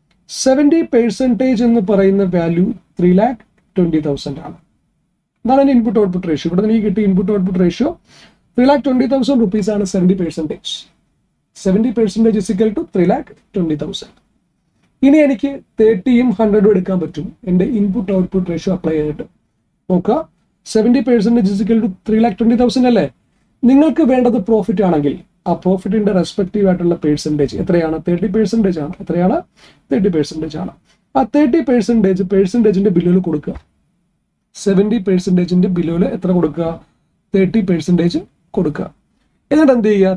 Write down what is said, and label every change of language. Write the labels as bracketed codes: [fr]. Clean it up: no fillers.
[ml] 70% എന്ന് പറയുന്ന വാല്യൂ 3,20,000 ആണ്. ഇതാണ് എൻ്റെ ഇൻപുട്ട് ഔട്ട്പുട്ട് റേഷ്യോ. ഇവിടെ എനിക്ക് കിട്ടിയ ഇൻപുട്ട് ഔട്ട്പുട്ട് റേഷ്യോ 3,20,000 rupees ആണ്. 70%. [en] 70% is equal to 3,20,000. [ml] ഇനി എനിക്ക് 30യും 100ഉം എടുക്കാൻ പറ്റും എൻ്റെ ഇൻപുട്ട് ഔട്ട്പുട്ട് റേഷ്യോ അപ്ലൈ ചെയ്തിട്ട്. നോക്കുക, [en] 70% is equal to 3,20,000 [ml] അല്ലേ? നിങ്ങൾക്ക് വേണ്ടത് പ്രോഫിറ്റ് ആണെങ്കിൽ ആ പ്രോഫിറ്റിന്റെ റെസ്പെക്റ്റീവ് ആയിട്ടുള്ള പെർസെൻറ്റേജ് എത്രയാണ്? 30% ആണ്. എത്രയാണ്? 30% ആണ്. ആ 30% ബില്ലുകൾ കൊടുക്കുക. 70% ബില്ലുകൾ എത്ര കൊടുക്കുക? 30% കൊടുക്കുക. എന്നിട്ട് എന്ത് ചെയ്യുക?